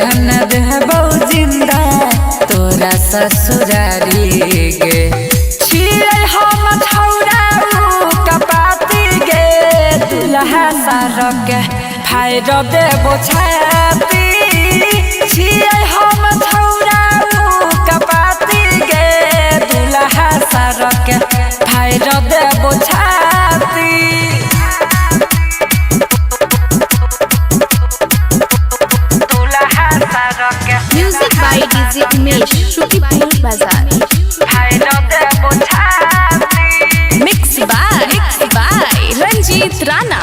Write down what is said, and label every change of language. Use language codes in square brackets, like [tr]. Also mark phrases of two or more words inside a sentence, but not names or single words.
[anp] न देबो जिंदा तोरा ससुरारी गे छियै हम छौरा कपाती गे दुल्हा सारक के फायर देबो छाती छियै हम छौरा कपाती गे दुल्हा सारक के फायर देबो छाती। [en] Music by DJ Umesh Shukipur Bazar mix by Ranjeet Rana.